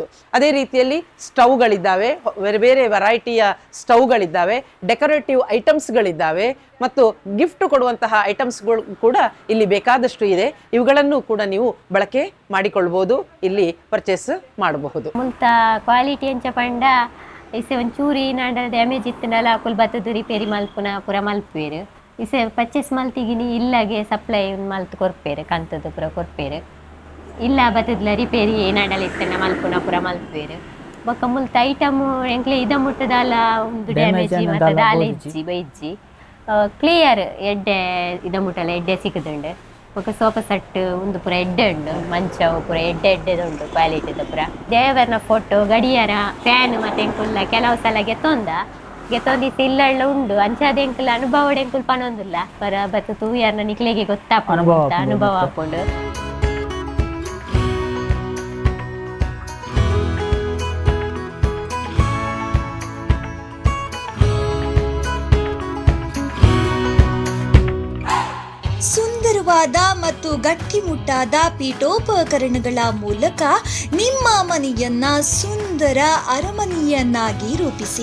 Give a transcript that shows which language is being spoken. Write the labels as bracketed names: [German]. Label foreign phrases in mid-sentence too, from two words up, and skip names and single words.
[Kannada] ಅದೇ ರೀತಿಯಲ್ಲಿ ಸ್ಟವ್ಗಳಿದ್ದಾವೆ, ಬೇರೆ ಬೇರೆ ವೆರೈಟಿಯ ಸ್ಟವ್ಗಳಿದ್ದಾವೆ, ಡೆಕೋರೇಟಿವ್ ಐಟಮ್ಸ್ಗಳಿದ್ದಾವೆ, ಮತ್ತು ಗಿಫ್ಟ್ ಕೊಡುವಂತಹ ಐಟಮ್ಸ್ಗಳು ಕೂಡ ಇಲ್ಲಿ ಬೇಕಾದಷ್ಟು ಇದೆ. ಇವುಗಳನ್ನು ಕೂಡ ನೀವು ಬಳಕೆ ಮಾಡಿಕೊಳ್ಬೋದು, ಇಲ್ಲಿ ಪರ್ಚೇಸ್ ಮಾಡಬಹುದು. [Tulu] ಕ್ವಾಲಿಟಿ ಅಂಚ ಪಂಡ ಇಸೆ ಒಂಚೂರಿ ನಾಂಡ ಡ್ಯಾಮೇಜ್ ಇತ್ತನಲ್ಲ ಅಕುಲ್ ಬತ್ತದು ರಿಪೇರಿ ಮಲ್ಪುನ ಪೂರ ಮಲ್ಪೇರು. ಇಸೆ ಪರ್ಚೇಸ್ ಮಲ್ತಿಗಿನಿ ಇಲ್ಲಗೆ ಸಪ್ಲೈ ಮಲ್ತು ಕೊರ್ಪೇರು, ಕಂತದ್ದು ಪೂರ ಕೊರ್ಪೇರು. ಇಲ್ಲ ಬತ್ತದ್ಲ ರಿಪೇರಿ ನಾಂಡಲ ಇತ್ತನ ಮಲ್ಪುನ ಪೂರ ಮಲ್ಪೇರು. ಬೊಕ್ಕ ಮುಲ್ತ ಐಟಮ್ ಎಂಕ್ಲೆ ಇದ ಮುಟ್ಟದಲ್ಲ ಒಂದು ಡ್ಯಾಮೇಜ್ ಮತ್ತು ದಾಲ ಇಜ್ಜಿ ಬೈಜ್ಜಿ ಕ್ಲಿಯರ್ ಎಡ್ಡೆ ಇದ ಮುಟ್ಟಲ್ಲ ಎಡ್ಡೆ ಸಿಕ್ಕದುಂಡು. [Telugu] ఒక సోఫా సెట్ ఉంది [Tulu] ಪೂರ ಎಡ್ಡೆ ಉಂಡು, ಮಂಚ ಪೂರ ಎಡ್ಡೆದುಂಡು ಕ್ವಾಲಿಟಿದ ಪೂರ. ದೇವರನ ಫೋಟೋ, ಗಡಿಯಾರ, ಫ್ಯಾನ್ ಮತ್ತೆ ಎಂಕುಲ್ಲ ಕೆಲವು ಸಲ ಗೆತ್ತೊಂದಿತ್ತು ಇಲ್ಲಳ್ಳ ಉಂಡು. ಅಂಚಾದ ಎಂಕುಲ್ಲ ಅನುಭವ ಎಂಕುಲ್ ಪನೊಂದಿಲ್ಲ ಪರ ಬತ್ತು ತೂಯರ್ನ ನಿಕ್ಲೆಗೆ ಗೊತ್ತಾಪುಂಡು ಅನುಭವ ಹಾಕೊಂಡು. [Kannada] ಸುಂದರವಾದ ಮತ್ತು ಗಟ್ಟಿಮುಟ್ಟಾದ ಪೀಠೋಪಕರಣಗಳ ಮೂಲಕ ನಿಮ್ಮ ಮನೆಯನ್ನ ಸುಂದರ ಅರಮನೆಯನ್ನಾಗಿ ರೂಪಿಸಿ.